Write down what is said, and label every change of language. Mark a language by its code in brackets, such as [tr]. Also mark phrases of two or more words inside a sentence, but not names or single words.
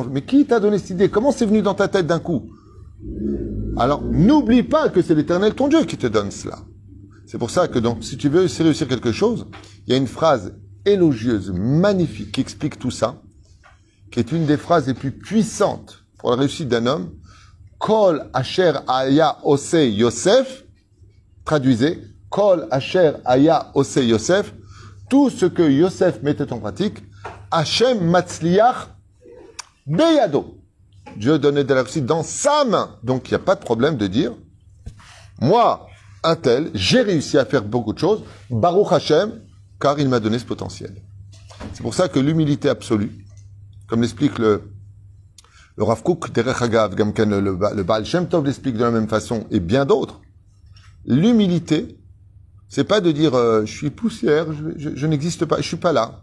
[fr] Mais qui t'a donné cette idée? Comment c'est venu dans ta tête d'un coup? Alors, n'oublie pas que c'est l'Éternel, ton Dieu, qui te donne cela. C'est pour ça que donc, si tu veux réussir quelque chose, il y a une phrase élogieuse, magnifique, qui explique tout ça, qui est une des phrases les plus puissantes pour la réussite d'un homme. [he] כל אשר היה עושה יוסף, traduisez, כל אשר היה עושה יוסף, [fr] tout ce que Yosef mettait en pratique, [he] ה' מצליח בידו. [fr] Dieu donnait de la réussite dans sa main. Donc il n'y a pas de problème de dire, moi, un tel, j'ai réussi à faire beaucoup de choses, [he] ברוך השם, [fr] car il m'a donné ce potentiel. C'est pour ça que l'humilité absolue, comme l'explique le Rav Kook, [he] דרך אגב, [fr] le Baal Shem Tov l'explique de la même façon, et bien d'autres, l'humilité, c'est pas de dire je suis poussière, je n'existe pas, je suis pas là.